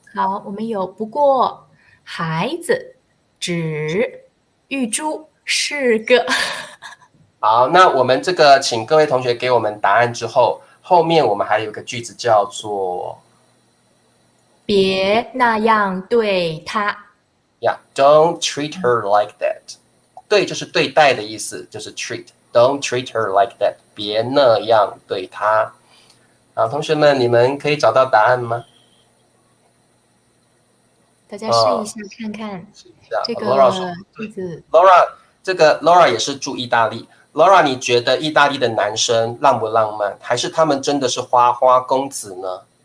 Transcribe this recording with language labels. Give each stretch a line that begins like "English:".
Chinese: 好，我们有不过孩子指玉珠是个。好，那我们这个请各位同学给我们答案之后，后面我们还有一个句子叫做别那样对他。
English: don't treat her like that。
Chinese: 对，就是对待的意思，就是 treat。
English: Don't treat her like that。
Chinese: 别那样对她。好，同学们，你们可以找到答案吗？大家试一下看看这个句子。 Laura， 这个 Laura 也是住意大利。Laura， 你觉得意大利的男生浪不浪漫，还是他们真的是花花公子呢？